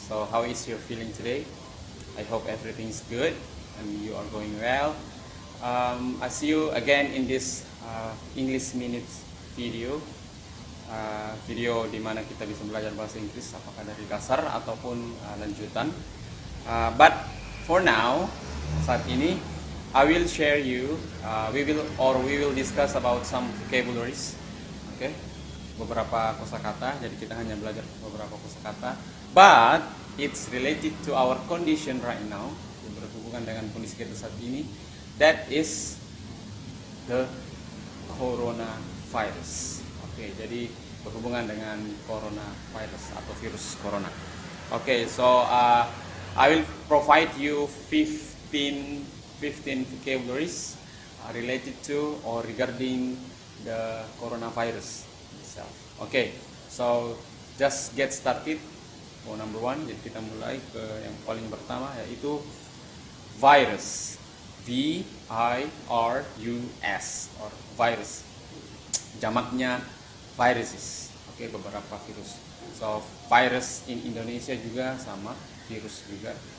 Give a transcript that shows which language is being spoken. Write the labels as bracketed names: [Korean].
[English] So how is your feeling today? I hope everything's good and you are going well. I see you again in this English Minutes video. [Indonesian] Video di mana kita bisa belajar bahasa Inggris apakah dari dasar ataupun lanjutan. [English] But for now, [Indonesian] saat ini [English] I will share you. We will discuss about some vocabularies. Okay, [Indonesian] beberapa kosakata. Jadi kita hanya belajar beberapa kosakata. [English] But it's related to our condition right now. [Indonesian] Berhubungan dengan kondisi kita saat ini. [English] That is the coronavirus. [Indonesian] Oke, jadi berhubungan dengan coronavirus atau virus corona. [English] Oke, so I will provide you 15 vocabularies related to or regarding the coronavirus itself. Okay, so just get started. Number one, [Indonesian] jadi kita mulai ke yang paling pertama yaitu virus. [English] V-I-R-U-S or virus. [Indonesian] Jamaknya [English] viruses. [Indonesian] Oke, beberapa virus. [English] So virus in Indonesia [Indonesian] juga sama, virus juga.